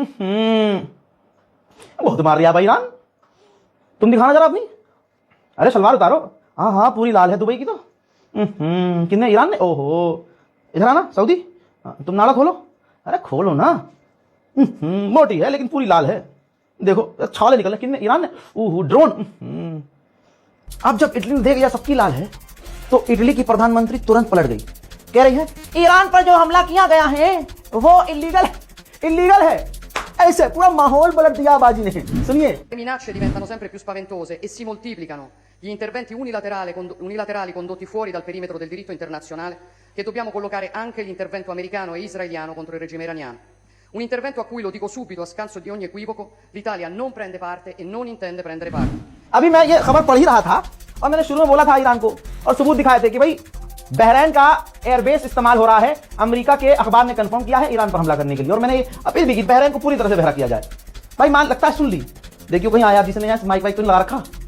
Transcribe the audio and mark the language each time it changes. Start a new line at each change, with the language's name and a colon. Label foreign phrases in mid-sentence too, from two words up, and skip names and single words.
Hindi: बहुत मार दिया भाई ईरान, तुम दिखाना जरा अपनी, अरे सलवार उतारो, हाँ हाँ पूरी लाल है दुबई की तो, कितने ईरान ने, ओहो इधर आना सऊदी, तुम नाड़ा खोलो, अरे खोलो ना, मोटी है लेकिन पूरी लाल है, देखो छाले निकल, कितने ईरान ने, ओहो ड्रोन। अब जब इटली ने देख लिया सबकी लाल है, तो इटली की प्रधानमंत्री तुरंत पलट गई, कह रही है ईरान पर जो हमला किया गया है वो इल्लीगल है। ऐसे पूरा माहौल पलट दिया बाजी ने। सुनिए,
Italian: Le minacce diventano sempre più spaventose e si moltiplicano gli interventi unilaterali condotti fuori dal perimetro del diritto internazionale, che dobbiamo collocare anche l'intervento americano e israeliano contro il regime iraniano. Un intervento a cui, lo dico subito a scanso di ogni equivoco, l'Italia non prende parte e non intende prendere parte.
Hindi: अभी मैं ये खबर पढ़ ही रहा था और मैंने शुरू में बोला था ईरान को, और सबूत दिखाए थे कि भाई बहरीन का एयरबेस इस्तेमाल हो रहा है, अमेरिका के अखबार ने कंफर्म किया है ईरान पर हमला करने के लिए, और मैंने अपील भी की बहरीन को पूरी तरह से बहरा किया जाए। भाई मान लगता है सुन ली, देखियो कहीं आया जिसने यहाँ माइक वाइक तो लगा रखा।